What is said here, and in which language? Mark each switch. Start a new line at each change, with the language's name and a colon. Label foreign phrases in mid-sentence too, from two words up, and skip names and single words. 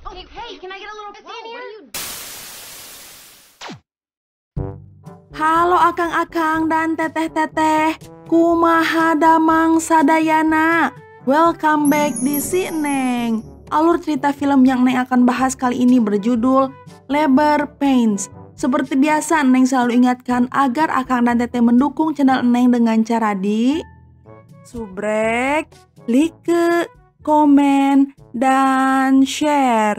English: Hey, can I get a little piss in here?
Sundanese: Halo akang-akang dan teteh-teteh, kumaha damang sadayana.
English: Welcome back di Si Neng.
Indonesian: Alur cerita film yang Neng akan bahas kali ini berjudul Labor Pains. Seperti biasa, Neng selalu ingatkan agar akang dan teteh mendukung channel Neng dengan cara di subrek, like, komen, dan share.